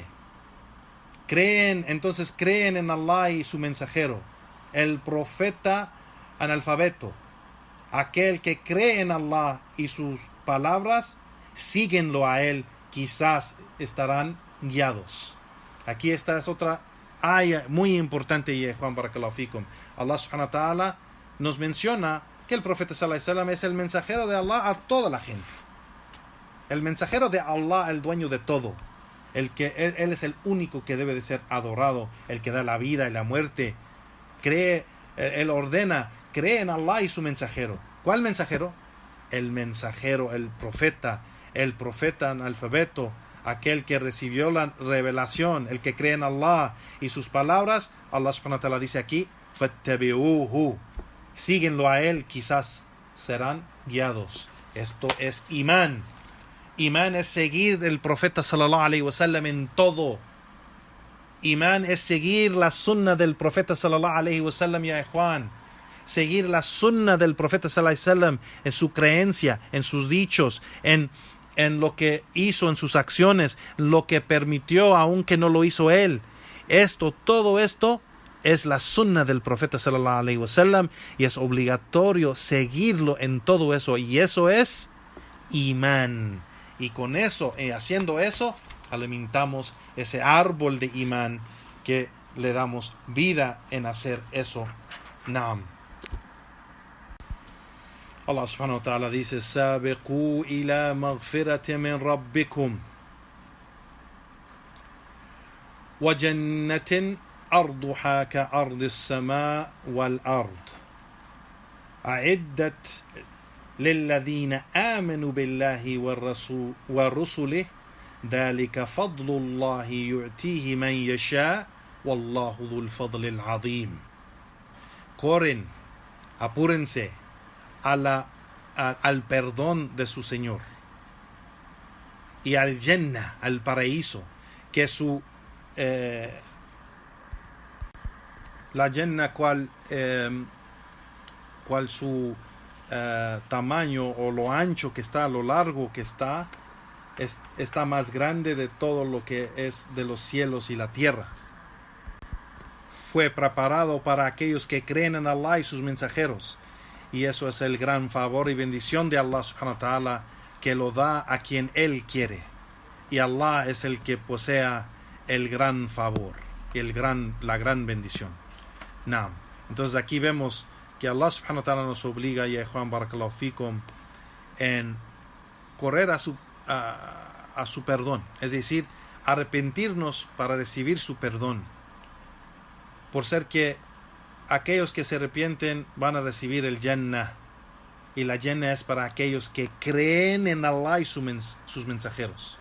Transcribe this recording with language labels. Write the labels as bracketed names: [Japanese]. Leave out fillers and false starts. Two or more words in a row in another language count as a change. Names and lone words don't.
[Spanish] Creen en Allah y su mensajero, el profeta analfabeto, aquel que cree en Allah y sus palabras, síguenlo a él, quizás estarán guiados. Aquí esta es otra aya muy importante, y Juan, [Arabic] بارك الله فيكم. [Spanish] Allah [Arabic] سبحانه وتعالى [Spanish] nos menciona que el profeta [Arabic] صلى الله عليه وسلم [Spanish] es el mensajero de Allah a toda la gente. El mensajero de Allah, el dueño de todo. Él es el único que debe de ser adorado, el que da la vida y la muerte. Él ordena, cree en Allah y su mensajero. ¿Cuál mensajero? El mensajero, el profeta analfabeto, aquel que recibió la revelación, el que cree en Allah y sus palabras. Allah [Arabic] سبحانه وتعالى [Spanish] dice aquí, fattabi'uhu, síguenlo a él, quizás serán guiados. Esto es imán. Imán es seguir el profeta [Arabic] صلى الله عليه وسلم [Spanish] en todo. Imán es seguir la sunna del profeta [Arabic] صلى الله عليه وسلم, [Spanish] ya Juan. Seguir la sunna del profeta [Arabic] صلى الله عليه وسلم [Spanish] en su creencia, en sus dichos, en lo que hizo, en sus acciones, lo que permitió aunque no lo hizo él. Todo esto es la sunna del profeta [Arabic] صلى الله عليه وسلم, [Spanish] y es obligatorio seguirlo en todo eso, y eso es imán. Y con eso, haciendo eso, alimentamos ese árbol de imán que le damos vida en hacer eso. [Arabic] Allah سبحانه وتعالى dice: سابقوا إلى مغفرة من ربكم وجنة عرضها كعرض السماء والأرض أعدت للذين آمنوا بالله ورسله ذلك فضل الله يؤتيه من يشاء والله ذو الفضل العظيم. [Spanish] Corren, apúrense al perdón de su Señor y al Jannah, al paraíso, que la Jannah cual su tamaño, o lo ancho que está, lo largo que está más grande de todo lo que es de los cielos y la tierra. Fue preparado para aquellos que creen en Allah y sus mensajeros, y eso es el gran favor y bendición de Allah [Arabic] سبحانه وتعالى, [Spanish] que lo da a quien Él quiere. Y Allah es el que posea el gran favor y la gran bendición. [Arabic] Naam. [Spanish] Entonces aquí vemos que Allah [Arabic] سبحانه وتعالى [Spanish] nos obliga, ya Juan [Arabic] بارك الله فيكم, [Spanish] en correr a su perdón, es decir, arrepentirnos para recibir su perdón, por ser que aquellos que se arrepienten van a recibir el Jannah, y la Jannah es para aquellos que creen en Allah y sus mensajeros.